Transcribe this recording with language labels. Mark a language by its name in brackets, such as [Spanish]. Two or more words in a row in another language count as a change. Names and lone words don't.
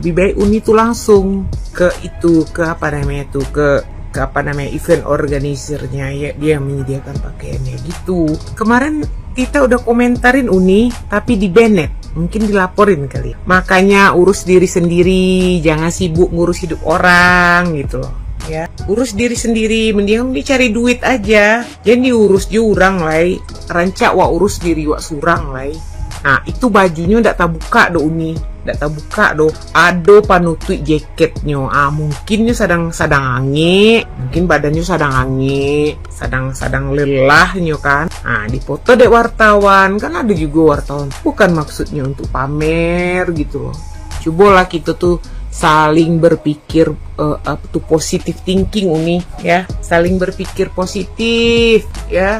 [Indonesian] Lebih baik Uni tuh langsung ke event organizernya ya, dia menyediakan pakaiannya gitu. Kemarin kita udah komentarin Uni tapi di banned, mungkin dilaporin kali. Makanya urus diri sendiri, jangan sibuk ngurus hidup orang gitu loh ya. Urus diri sendiri, mendingan dicari duit aja, jangan diurus jurang lai, [Minangkabau] rancak wa urus diri wa surang lai. Nah itu bajunya ndak tabuka do Uni, ndak tabuka do. Ado panutui jaketnya, mungkinnya sadang ange, mungkin badannya sadang ange, sadang lelahnya kan. [Indonesian] Nah dipoto dek wartawan, kan ada juga wartawan. Bukan maksudnya untuk pamer gitu loh. Cobalah kita tuh saling berpikir [English] positive thinking [Indonesian] Uni ya, saling berpikir positif ya.